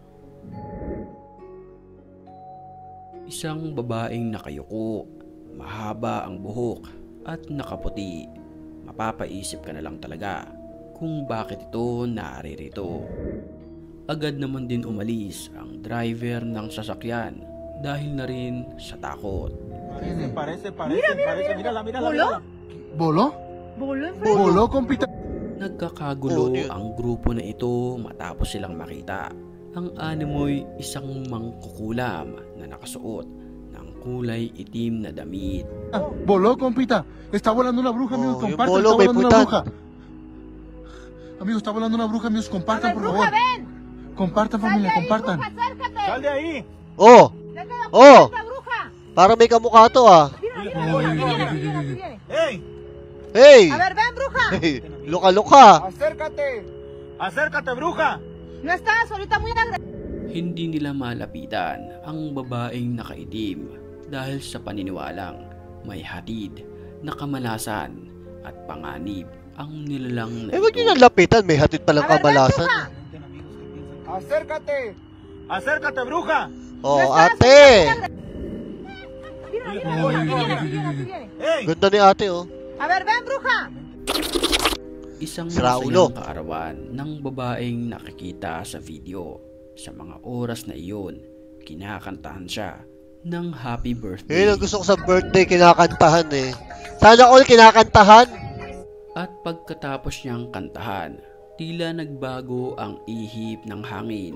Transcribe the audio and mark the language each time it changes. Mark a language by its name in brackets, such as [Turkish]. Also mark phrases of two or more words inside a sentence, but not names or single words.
[Filipino] Isang babaeng nakayuko, mahaba ang buhok at nakaputi. Mapapaisip ka na lang talaga kung bakit ito naririto. Agad naman din umalis ang driver ng sasakyan dahil na rin sa takot. [Spanish] Parece, mírala. ¿Bolo? ¿Bolo, compita? [Filipino] Nagkakagulo Oh, yun. ang grupo na ito matapos silang makita. Ang animoy isang mangkukulam na nakasuot ng kulay itim na damit. [Spanish] ¿Bolo, compita? Está volando una bruja, amigos, [Filipino] Oh, yung [Spanish] compartan. bolo, Está [Filipino] may [Spanish] volando una putan. bruja. Amigos, está volando una bruja, amigos, compartan, por favor. Compartan, familia, compartan. Sal de ahí. Oh! Oh! [Filipino] Parang may kamukha to ah. ¡Ey! Hey! [Spanish] A ver, ven, bruja. [Filipino] Hey! Luka-luka! [Spanish] Acércate, bruja. No estás ahorita muy agresiva. [Filipino] Hindi nila malapitan ang babaeng nakaitim dahil sa paniniwalang may hatid na kamalasan at panganib ang nilalang na Eh, wag ito. nyo nang lapitan. May hatid palang [Spanish] A ver, ven, [Filipino] kamalasan. [Spanish] bruja. Acércate, bruja. Oh, No estás [Filipino] ate! [Spanish] ahorita muy agresiva. ¡Ey! [Filipino] Ganda ni ate, oh. [Spanish] A ver, ven, bruja. [Filipino] Isang Sira ulo. masayang kaarawan ng babaeng nakikita sa video. Sa mga oras na iyon, kinakantahan siya ng [English] happy birthday. [Filipino] Yun ang gusto ko sa birthday, kinakantahan eh. Sana all kinakantahan. At pagkatapos niyang kantahan, tila nagbago ang ihip ng hangin.